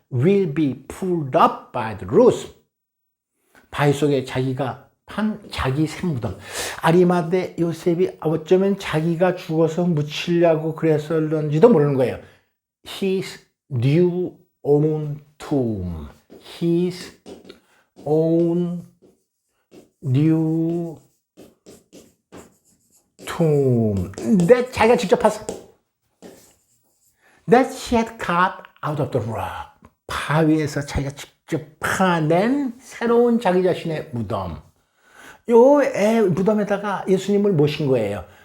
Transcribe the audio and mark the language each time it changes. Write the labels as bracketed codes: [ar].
[en] will be pulled up by the roots. [ko] 바위 속에 자기가 판 자기 샘무덤. 아리마대 요셉이 어쩌면 자기가 죽어서 묻히려고 그랬었는지도 모르는 거예요. [en] His new own tomb. His own new tomb. [ko] that 자기가 직접 봤어. [en] That he had cut out of the rock. [ko] 바위에서 자기가 직접 파낸 새로운 자기 자신의 무덤. 요 무덤에다가 예수님을 모신 거예요.